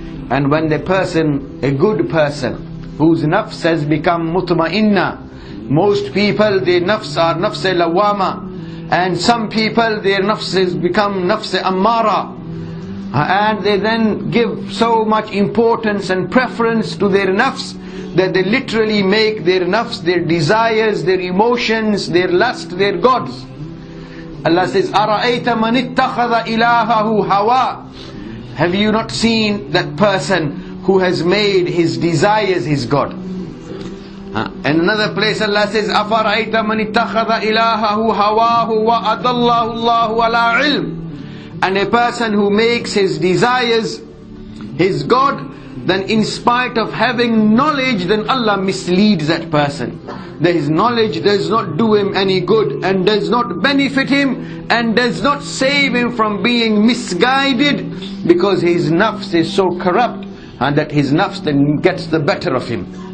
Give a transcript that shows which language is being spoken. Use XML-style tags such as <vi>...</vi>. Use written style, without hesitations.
<en>And when the person, a good person, whose nafs has become mutma'inna, most people their nafs are nafs lawama, and some people their nafs has become nafs ammara, and they then give so much importance and preference to their nafs that they literally make their nafs, their desires, their emotions, their lust, their gods. Allah says,</en> <ar>أَرَأَيْتَ مَنِ اتَّخَذَ إِلَهَهُ هَوَى.</ar> <en>Have you not seen that person who has made his desires his God? And another place Allah says,</en> <ar>أَفَرَأَيْتَ مَنِ اتَّخَذَ إِلَهَهُ هَوَاهُ وَأَضَلَّهُ اللَّهُ عَلَىٰ عِلْمٍ.</ar> <en>And a person who makes his desires his God, then in spite of having knowledge, then Allah misleads that person. His knowledge does not do him any good, and does not benefit him, and does not save him from being misguided, because his nafs is so corrupt, and that his nafs then gets the better of him.</en>